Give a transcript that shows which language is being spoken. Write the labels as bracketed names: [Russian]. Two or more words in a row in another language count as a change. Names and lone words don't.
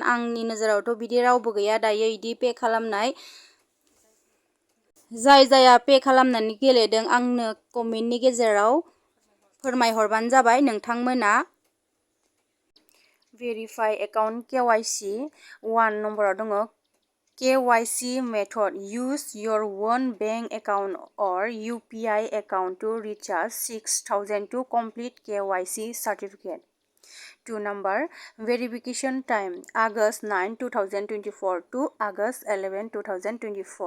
[Bodo] आंनि नोजोरावथ' बिदि रावबो गैया दायो बिदि पे खालामनाय। जायहा पे खालामनानै गेलेदों आंनो कमेन्टनि गेजेराव फोरमायहरबानो जाबाय। नोंथांमोना [English] verify account KYC [Bodo] 1 नम्बराव दङ [English] KYC method. Use your own bank account or UPI account to recharge 6000 to complete KYC certificate. 2 number verification time August 9, 2024 to August 11, 2024.